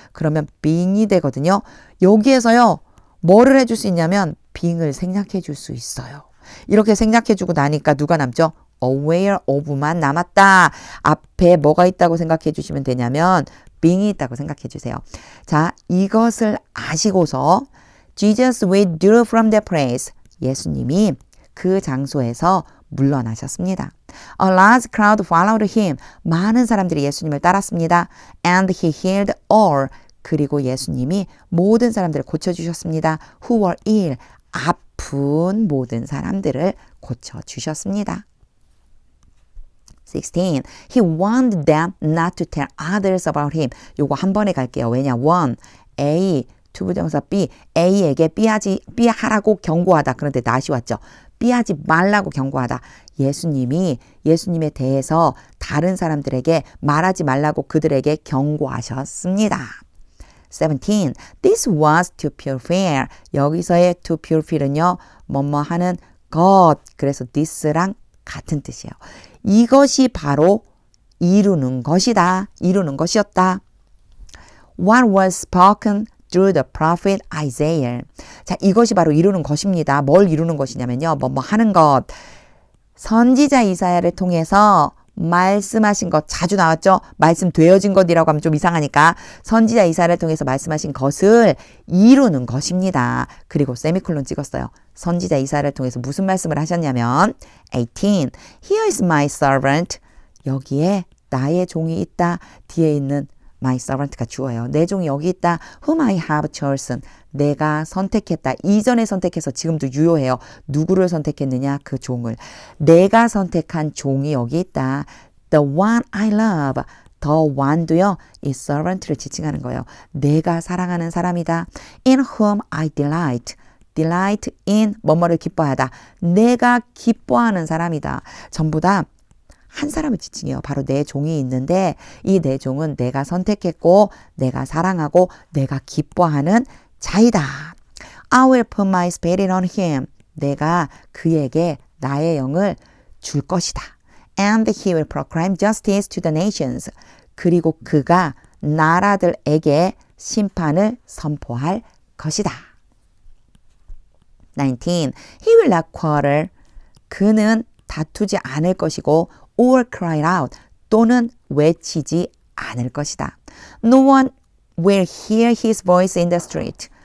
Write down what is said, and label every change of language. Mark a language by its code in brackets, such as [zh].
[ko] 그러면 being이 되거든요. 여기에서요. 뭐를 해줄 수 있냐면 being을 생략해 줄 수 있어요. 이렇게 생략해 주고 나니까 누가 남죠? aware of만 남았다. 앞에 뭐가 있다고 생각해 주시면 되냐면 being이 있다고 생각해 주세요. 자, 이것을 아시고서 [en] Jesus withdrew from the place. [ko] 예수님이 그 장소에서 물러나셨습니다. [en] A large crowd followed him. [ko] 많은 사람들이 예수님을 따랐습니다. [en] And he healed all. [ko] 그리고 예수님이 모든 사람들을 고쳐주셨습니다. [en] Who were ill. [ko] 아픈 모든 사람들을 고쳐주셨습니다. 16. [en] He warned them not to tell others about him. [ko] 요거 한 번에 갈게요. 왜냐? warn, A, 투부정사 B, A에게 B하라고 경고하다. 그런데 not이 왔죠. B하지 말라고 경고하다. 예수님에 대해서 다른 사람들에게 말하지 말라고 그들에게 경고하셨습니다. 17. [en] This was to fulfill. 여기서의 to fulfill은요. [ko] 뭐뭐 하는 것. 그래서 this랑 같은 뜻이에요. 이것이 바로 이루는 것이다. 이루는 것이었다. [en] What was spoken through the prophet Isaiah. [ko] 자, 이것이 바로 이루는 것입니다. 뭘 이루는 것이냐면요. 뭐뭐 하는 것. 선지자 이사야를 통해서 말씀하신 것 자주 나왔죠. 말씀되어진 것이라고 하면 좀 이상하니까 선지자 이사야를 통해서 말씀하신 것을 이루는 것입니다. 그리고 세미콜론 찍었어요. 선지자 이사야를 통해서 무슨 말씀을 하셨냐면 18. [en] Here is my servant. [ko] 여기에 나의 종이 있다. 뒤에 있는 my servant가 주어요. 내 종이 여기 있다. [en] Whom I have chosen. [ko] 내가 선택했다. 이전에 선택해서 지금도 유효해요. 누구를 선택했느냐? 그 종을. 내가 선택한 종이 여기 있다. [en] The one I love. The one도요. [ko] 이 servant를 지칭하는 거예요. 내가 사랑하는 사람이다. [en] In whom I delight. delight in [ko] 뭐뭐를 기뻐하다. 내가 기뻐하는 사람이다. 전부 다 한 사람을 지칭해요. 바로 내 종이 있는데 이 내 종은 내가 선택했고 내가 사랑하고 내가 기뻐하는 자이다. [en] I will put my spirit on him. [ko] 내가 그에게 나의 영을 줄 것이다. [en] And he will proclaim justice to the nations. [ko] 그리고 그가 나라들에게 심판을 선포할 것이다. [en] 19. He will not quarrel. [ko] 그는 다투지 않을 것이고 [en] or cry out [ko] 또는 외치지 않을 것이다. [en] No one will hear his voice in the street.